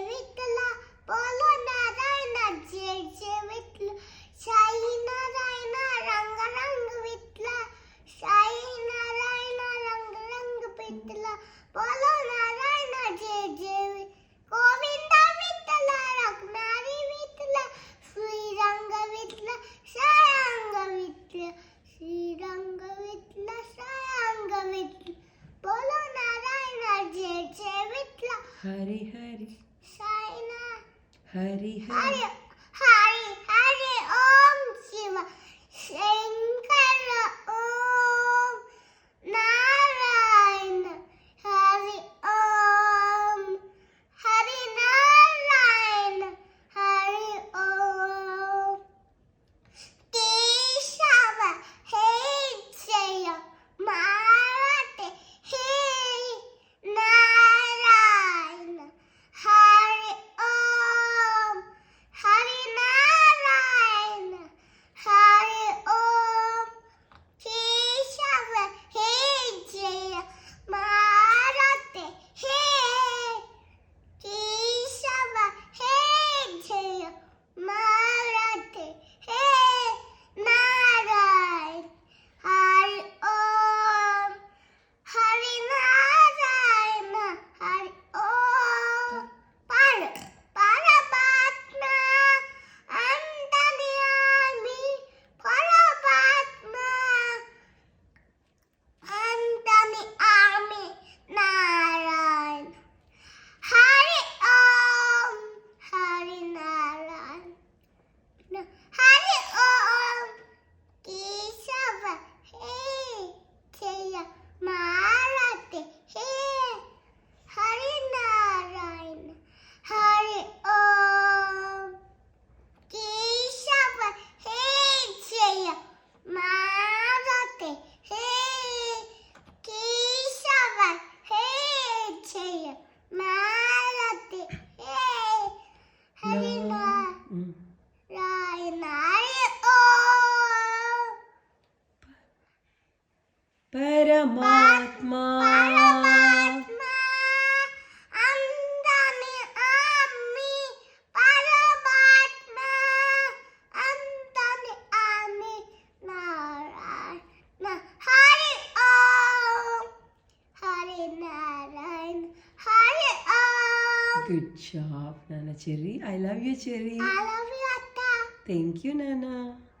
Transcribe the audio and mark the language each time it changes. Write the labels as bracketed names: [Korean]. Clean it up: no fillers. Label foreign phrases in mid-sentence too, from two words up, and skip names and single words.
[Marathi] विठ्ठल बोलो नारायण जय जय विठ्ठल साई नारायण रंग रंग विठ्ठल साई नारायण रंग रंग विठ्ठल बोलो नारायण जय जय गोविंद विठ्ठल रुक्माई विठ्ठल श्रीरंग विठ्ठल सारंग विठ्ठल श्रीरंग विठ्ठल सारंग विठ्ठल बोलो नारायण जय जय विठ्ठल हरी हरी साईना हरी हरि हरी हरि हरि ओम शिव शंकर ओम नारायण हरि ओम हरि नारायण हरि ओम केशव हे जय मारते हे नारायण हरि ओम हरि नारायण हरि ओम केशव हे जय मारते हे केशव हे जय मारते हे नारायण हरि ओम हरि नारायण हरि ओम परमात्मा अंतर्यामी परमात्मा अंतर्यामी नारायण हरि ओम हरि नारायण हरि ओम केशव हे जय मारते हे हरि नारायण हरि ओम केशव हे जय मारते हे केशव हे जय मारते हे हरि नारायण हरि ओम परमात्मा परमात्मा अंतर्यामी परमात्मा अंतर्यामी नारायण हरि ओम हरि नारायण हरि ओम [English] good job नाना चेरी I love you चेरी I love you, Atta. thank you नाना